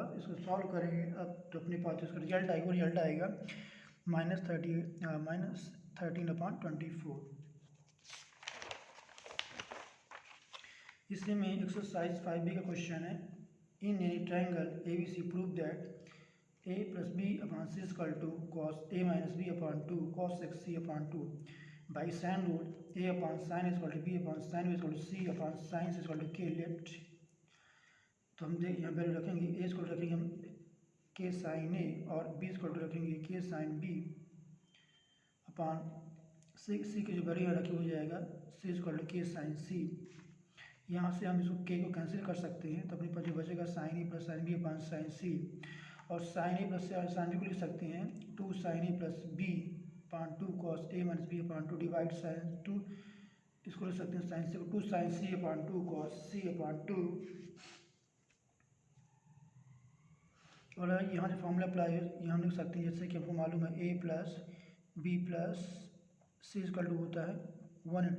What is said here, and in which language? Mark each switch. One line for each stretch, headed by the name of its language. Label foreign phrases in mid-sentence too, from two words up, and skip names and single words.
Hindi: इसको सॉल्व करेंगे अब तो अपने पास इसका रिजल्ट आएगा वो रिजल्ट आएगा -13/24। इसी में एक्सरसाइज 5B का क्वेश्चन है
English: in any triangle ABC prove that
Hindi: a + b/c = cos a - b/2 cos x c/2
English: by sin rule
Hindi: a/sin a = b/sin b = c/sin c = k। लेट तो हम यहाँ वैल्यू रखेंगे a को रखेंगे हम k sin a और b को रखेंगे k sin b अपॉन c की जो वैल्यू रखी हो जाएगा c = k sin c। यहाँ से हम इसको k को कैंसिल कर सकते हैं तो अपने पास जो बचेगा sin a + sin b अपॉन sin c और sin a + sin b को लिख सकते हैं 2 sin a + b/2 cos a - b/2 डिवाइड sin 2 इसको लिख सकते हैं sin c को 2 sin c/2 cos c/2। और यहाँ जो
English: formula apply
Hindi: है यहाँ हम लिख सकते हैं जैसे कि हमको मालूम है a + b + c = होता है 180।